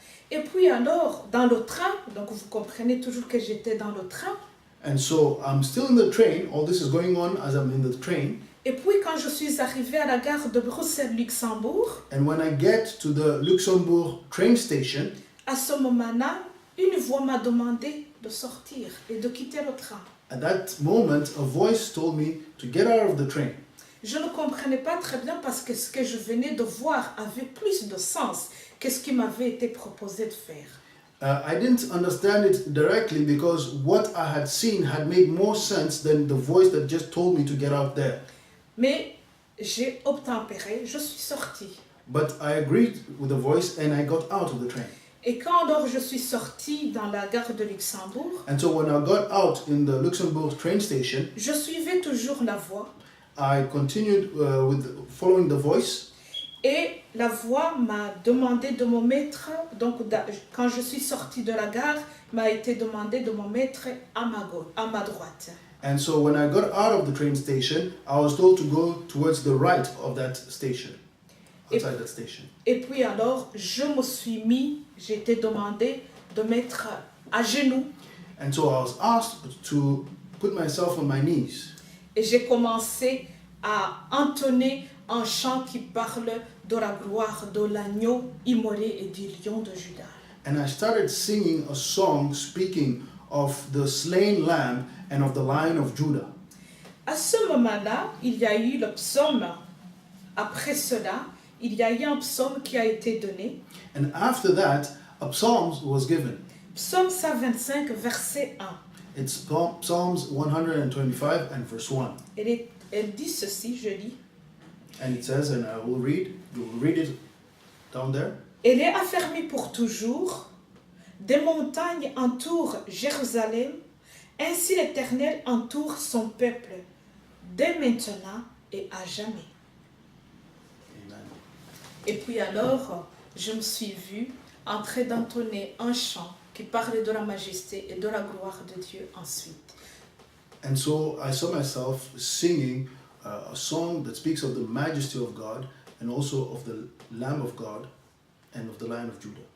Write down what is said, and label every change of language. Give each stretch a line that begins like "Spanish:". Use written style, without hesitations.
French: Et puis alors, dans le train, donc vous comprenez toujours que j'étais dans le train.
English: And so I'm still in the train, all this is going on as I'm in the train.
French: Et puis quand je suis arrivée à la gare de Bruxelles-Luxembourg,
English: And when I get to the Luxembourg train station,
French: à ce moment-là, une voix m'a demandé de sortir et de quitter le train.
English: at that moment a voice told me to get out of the train.
French: Je ne comprenais pas très bien parce que ce que je venais de voir avait plus de sens que ce qui m'avait été proposé de faire.
English: I didn't understand it directly because what I had seen had made more sense than the voice that just told me to get out there.
French: Mais j'ai obtempéré, je suis sortie.
English: But I agreed with the voice and I got out of the train.
French: Et quand alors je suis sortie dans la gare de Luxembourg,
English: And so when I got out in the Luxembourg train station,
French: je suivais toujours la voix.
English: I continued with following the voice.
French: Et la voix m'a demandé de me mettre, donc quand je suis sortie de la gare, m'a été demandé de me mettre à ma droite.
English: And so when I got out of the train station, I was told to go towards the right of that station, outside that station.
French: Et puis alors, j'ai été demandé de mettre à genoux.
English: And so I was asked to put myself on my knees.
French: Et j'ai commencé à entonner un chant qui parle de la gloire de l'agneau immolé et du lion de Juda.
English: And I started singing a song speaking of the slain lamb and of the lion of Judah.
French: À ce moment-là, il y a eu le psaume. Après cela, il y a eu un psaume qui a été donné.
English: And after that, a psalm was given.
French: Psaume 125, verset 1.
English: It's Psalms 125 and verse 1.
French: Elle dit ceci, je lis.
English: And it says, and I will read, you will read it down there.
French: Elle est affermie pour toujours. Des montagnes entourent Jérusalem. Ainsi l'Éternel entoure son peuple, dès maintenant et à jamais. Amen. Et puis alors, je me suis vue en train d'entonner un chant qui parlait de la majesté et de la gloire de Dieu ensuite.
English: And so I saw myself singing a song that speaks of the majesty of God and also of the Lamb of God and of the Lion of Judah.